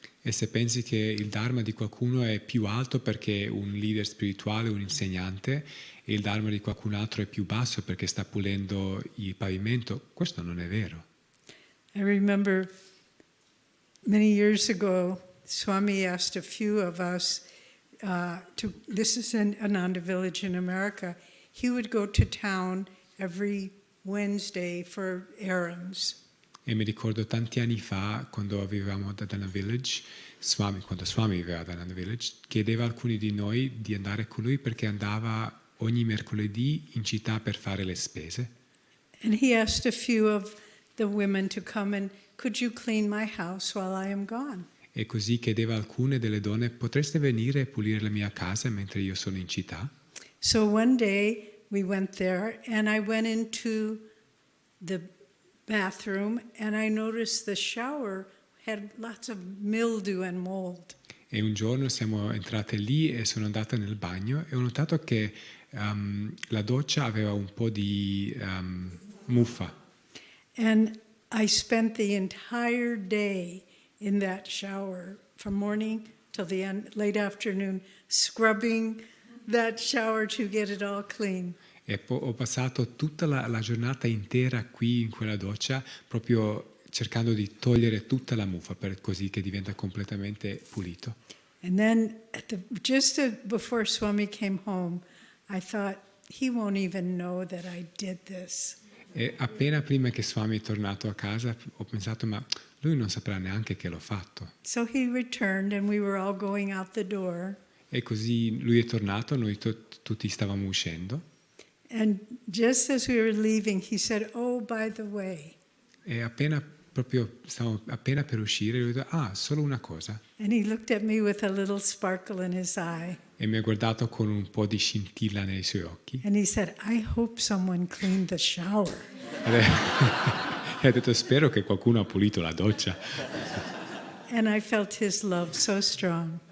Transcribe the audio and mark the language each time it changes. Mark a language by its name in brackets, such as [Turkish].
[Italian] E se pensi che il dharma di qualcuno è più alto perché è un leader spirituale, un insegnante, e il dharma di qualcun altro è più basso perché sta pulendo il pavimento, questo non è vero. [English] I remember many years ago, Swami asked a few of us this is in Ananda Village in America, he would go to town every Wednesday for errands. [Italian] E mi ricordo tanti anni fa, quando vivevamo ad Ananda Village, quando Swami viveva ad Ananda Village, chiedeva a alcuni di noi di andare con lui perché andava ogni mercoledì in città per fare le spese. [English] And he asked a few of the women to come and, could you clean my house while I am gone? [Italian] E così chiedeva a alcune delle donne, potreste venire e pulire la mia casa mentre io sono in città? [English] So one day we went there and I went into the bathroom and I noticed the shower had lots of mildew and mold. [Italian] E un giorno siamo entrate lì e sono andata nel bagno e ho notato che la doccia aveva un po' di muffa. [English] And I spent the entire day in that shower from morning till the end, late afternoon, scrubbing that shower to get it all clean. [Italian] E ho passato tutta la giornata intera qui in quella doccia proprio cercando di togliere tutta la muffa così che diventa completamente pulito. [English] And then before Swami came home, I thought, he won't even know that I did this. [Italian] E appena prima che Swami è tornato a casa ho pensato, ma lui non saprà neanche che l'ho fatto. [English] So he returned and we were all going out the door. [Italian] E così lui è tornato, noi tutti stavamo uscendo. [English] And just as we were leaving, he said, "Oh, by the way." [Italian] E stavamo appena per uscire, lui ha detto, solo una cosa. [English] And he looked at me with a little sparkle in his eye. [Italian] E mi ha guardato con un po' di scintilla nei suoi occhi. [English] And he said, "I hope someone cleaned the shower." [Italian] E ha detto, spero che qualcuno ha pulito la doccia. [English] And I felt his love so strong.